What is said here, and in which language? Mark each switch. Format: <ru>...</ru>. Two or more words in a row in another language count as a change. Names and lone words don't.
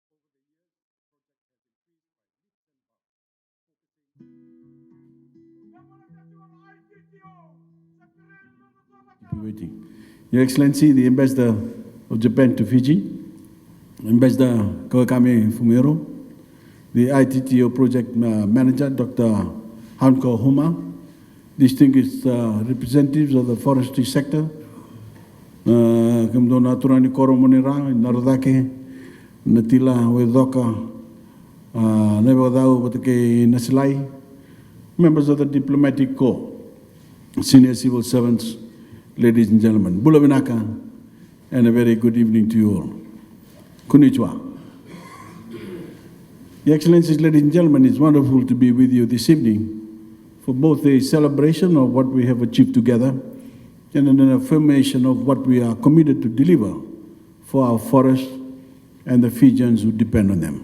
<en>Waiting. Your Excellency, the Ambassador of Japan to Fiji, Ambassador Kawakami Fumero, the ITTO Project Manager, Dr. Hanko Huma, distinguished representatives of the forestry sector,</en> <fj>Kamdona Turani Koromonera, Narodake, Natila Wedoka, Nebodao Watake Nasilai,</fj> <en>members of the diplomatic corps, senior civil servants, ladies and gentlemen, Bulavinaka, and a very good evening to you all. Konnichiwa. Your Excellencies, ladies and gentlemen, it's wonderful to be with you this evening for both a celebration of what we have achieved together and an affirmation of what we are committed to deliver for our forests and the Fijians who depend on them.</en>